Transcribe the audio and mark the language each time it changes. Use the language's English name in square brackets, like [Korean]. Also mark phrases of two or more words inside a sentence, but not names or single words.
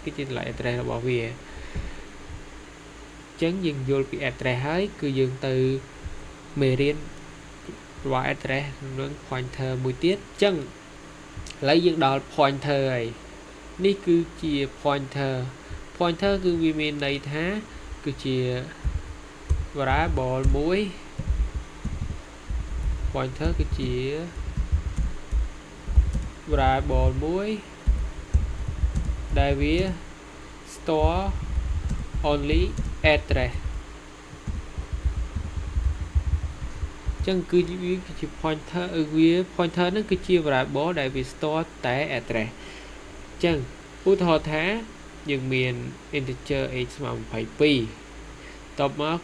[Khmer] គឺជាតម្លៃ address របស់វាអញ្ចឹងយើងយល់ពី address ហើយគឺយើងទៅមេរៀនរបស់ address និង pointer មួយទៀតអញ្ចឹងឥឡូវយើងដល់ pointer ហើយនេះគឺជា pointer គឺវាមានន័យថាគឺជា variable មួយ pointer គឺជា variable មួយដែលវា [English] store only address [Khmer] អញ្ចឹងគឺវាគឺជា pointer pointer ហ្នឹងគឺជា variable ដែលវា [English] store តែ address [Khmer] អញ្ចឹងឧទាហរណ៍ថាយើងមាន [English] integer x [Khmer] ស្មើ22តបមក